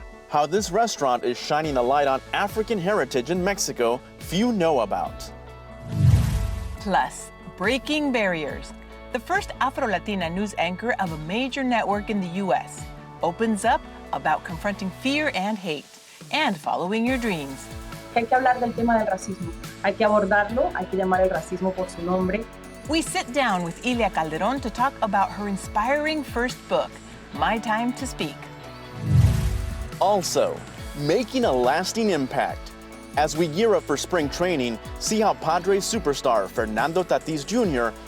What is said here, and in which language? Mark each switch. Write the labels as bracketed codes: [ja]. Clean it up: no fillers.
[en] How this restaurant is shining a light on African heritage in Mexico few know about. Plus, breaking barriers. The first Afro-Latina news anchor of a major network in the U.S. opens up about confronting fear and hate and following your dreams. [es] Hay que hablar del tema del racismo. Hay que abordarlo, hay que llamar el racismo por su nombre. [en] We sit down with Ilia Calderón to talk about her inspiring first book, My Time to Speak. Also, making a lasting impact. As we gear up for spring training, see how Padres superstar Fernando Tatis Jr.